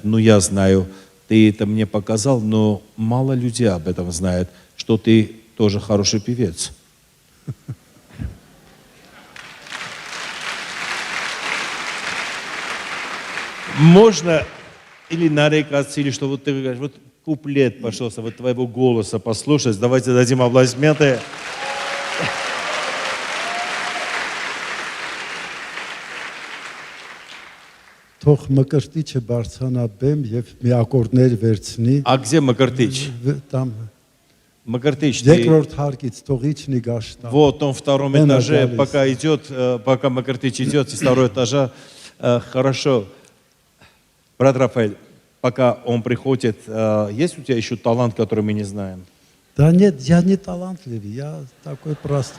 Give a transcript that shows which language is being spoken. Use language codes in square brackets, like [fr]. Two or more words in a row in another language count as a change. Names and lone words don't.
[ru] Но я знаю, ты это мне показал, но мало людей об этом знают, что ты тоже хороший певец. Можно или нарекаться, или что вот ты говоришь, вот куплет, пожалуйста, вот твоего голоса послушать. Давайте дадим аплодисменты. [hy] Թող մկրտիչը բարձրանա բեմ եւ մի ակորդներ վերցնի։ [ru] А где Макартыч? Там Макартыч, ты... [hy] երկրորդ հարկից թողիչնի գաշտա։ [ru] Вот он в втором этаже, пока идет, пока Макартыч идет, из второго этажа. Хорошо. Брат Рафаэль, пока он приходит, есть у тебя еще талант, который мы не знаем? Да нет, я не талантливый, я такой простой.